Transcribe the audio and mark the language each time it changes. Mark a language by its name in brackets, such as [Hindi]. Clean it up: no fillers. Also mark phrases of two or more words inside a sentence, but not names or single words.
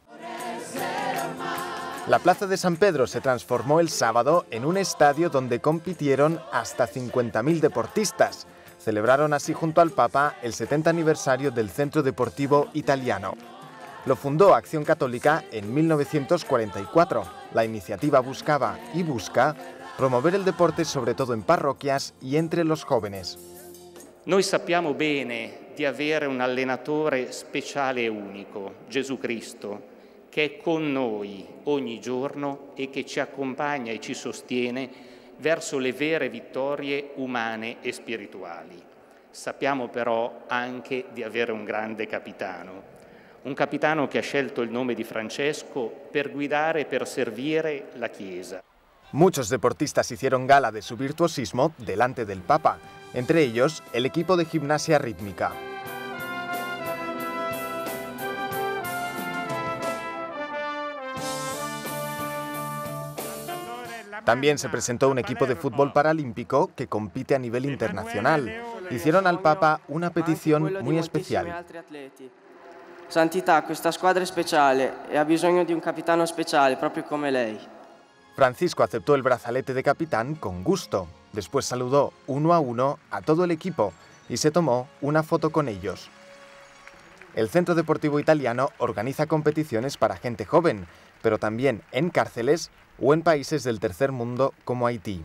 [Spanish] La Plaza de San Pedro se transformó el sábado en un estadio donde compitieron hasta 50.000 deportistas. Celebraron así junto al Papa el 70 aniversario del Centro Deportivo Italiano. Lo fundó Acción Católica en 1944. La iniciativa buscaba y busca promover el deporte sobre todo en parroquias y entre los jóvenes. [Italian] Noi sappiamo bene di avere un allenatore speciale e unico, Gesù Cristo, che è con noi ogni giorno e che ci accompagna e ci sostiene verso le vere vittorie umane e spirituali. Sappiamo però anche di avere un grande un capitano che ha scelto il nome di Francesco per guidare e per servire la Chiesa. [Spanish] Muchos deportistas hicieron gala de su virtuosismo delante del Papa, entre ellos el equipo de gimnasia rítmica. También se presentó un equipo de fútbol paralímpico que compite a nivel internacional. Hicieron al Papa una petición muy especial. [Italian] Santità, questa squadra è speciale e ha bisogno di un capitano speciale, proprio come lei. [Spanish] Francisco aceptó el brazalete de capitán con gusto. Después saludó uno a todo el equipo y se tomó una foto con ellos. El Centro Deportivo Italiano organiza competiciones para gente joven, pero también en cárceles o en países del tercer mundo como Haití.